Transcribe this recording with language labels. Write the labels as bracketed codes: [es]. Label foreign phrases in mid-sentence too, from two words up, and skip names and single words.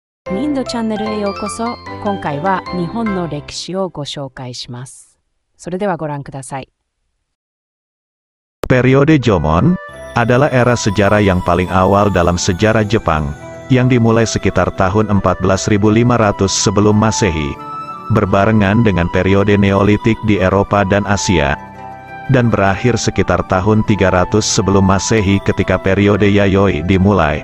[ja] インドチャンネルへようこそ。今回は日本の歴史をご紹介します。それではご覧ください。 [id] Periode Jomon adalah era sejarah yang paling awal dalam sejarah Jepang, yang dimulai sekitar tahun 14.500 sebelum Masehi, berbarengan dengan periode Neolitik di Eropa dan Asia, dan berakhir sekitar tahun 300 sebelum Masehi ketika periode Yayoi dimulai.